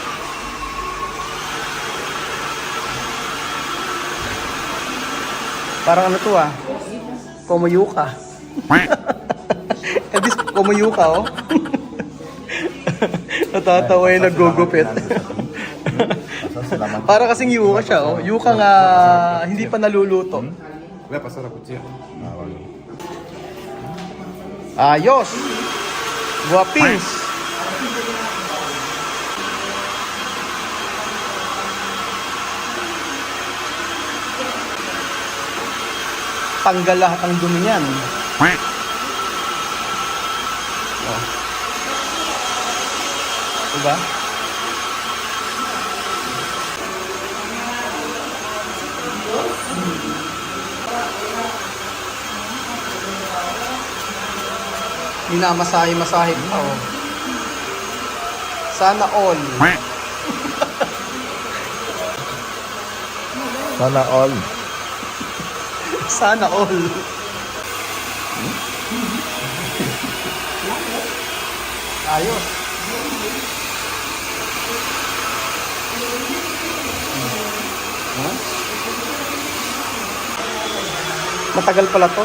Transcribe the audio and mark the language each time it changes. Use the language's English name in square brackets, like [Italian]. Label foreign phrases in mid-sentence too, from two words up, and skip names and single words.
[Filipino] Parang ano to Komuyuka. Elvis, Komuyuka oh. Natatawa yung nagugupit. Para kasing yuka siya oh. Yuka nga hindi pa naluluto. [Spanish] Voy a pasar la cuchilla. [Filipino] Ayos! Guwapings! Tanggal lahat ang dumi niyan. Oh. Diba? Minamasahe-masahe pa oh. Sana all. Sana all. Sana all. Ayos. Huh? Matagal pala to.